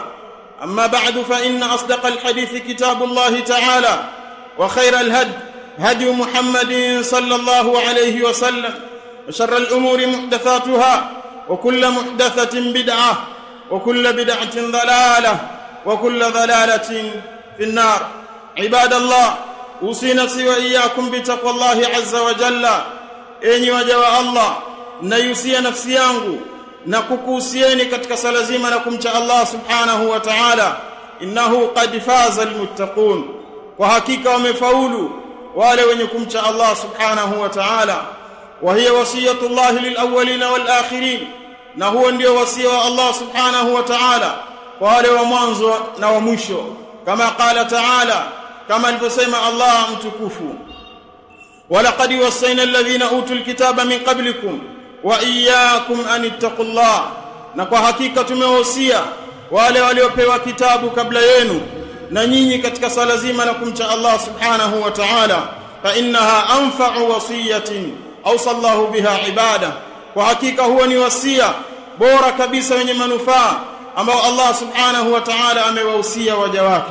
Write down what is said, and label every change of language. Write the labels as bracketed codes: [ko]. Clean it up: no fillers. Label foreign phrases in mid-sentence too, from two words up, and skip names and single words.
[ar] أما بعد، فإن أصدق الحديث كتاب الله تعالى، وخير الهدي هدي محمد صلى الله عليه وسلم، وشر الأمور محدثاتها، وكل محدثة بدعة، وكل بدعة ضلالة، وكل ضلالة في النار. عباد الله، أوصي نفسي وإياكم بتقوى الله عز وجل. [sw] enyi waja wa Allah, nayusia nafsi yangu na kukuhusieni katika sala zima na kumcha Allah [ar] سبحانه وتعالى. إنه قد فاز المتقون, [sw] wa hakika wamefaulu wale wenye kumcha Allah [ar] سبحانه وتعالى. وهي وصية الله للأولين والآخرين, [sw] na huo ndio wasia wa Allah [ar] سبحانه وتعالى [sw] kwa wale wa mwanzo na wa mwisho, kama [ar] قال تعالى, [sw] kama alivyosema Allah mtukufu, [ar] ولقد وصينا الذين أوتوا الكتاب من قبلكم وإياكم أن اتقوا الله, [sw] na kwa hakika tumewahusia wale waliopewa kitabu kabla yenu na nyinyi katika sala zima na kumcha Allah [ar] سبحانه وتعالى. فإنها أنفع وصية أوصى الله بها عباده, [sw] kwa hakika huwa ni wasia bora kabisa wenye manufaa ambao Allah [ar] سبحانه وتعالى [sw] amewahusia waja wake.